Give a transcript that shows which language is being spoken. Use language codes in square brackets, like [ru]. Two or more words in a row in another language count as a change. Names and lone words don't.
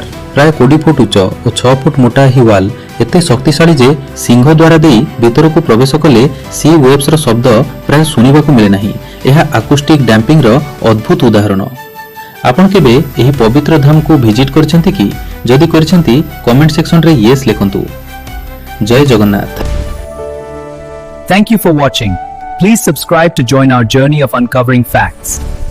[or] ପ୍ରାୟ 20 ଫୁଟ ଉଚ୍ଚ ଓ 6 ଫୁଟ ମୋଟା ଏହି ୱାଲ ଏତେ ଶକ୍ତିଶାଳୀ ଯେ ସିଂହ ଦ୍ୱାର ଦେଇ ଭିତରକୁ ପ୍ରବେଶ କଲେ [en] sea waves [or] ଶବ୍ଦ ପ୍ରାୟ ଶୁଣିବାକୁ ମିଳେ ନାହିଁ। ଏହା [en] acoustic damping [or] ଅଦ୍ଭୁତ ଉଦାହରଣ। ଆପଣ କେବେ ଏହି ପବିତ୍ର ଧାମକୁ ଭିଜିଟ୍ କରିଛନ୍ତି କି? ଯଦି କରିଛନ୍ତି [en] comment section [or] ୟେସ୍ ଲେଖନ୍ତୁ। ଜୟ ଜଗନ୍ନାଥ। [en] Thank you for watching. Please subscribe to join our journey of uncovering facts.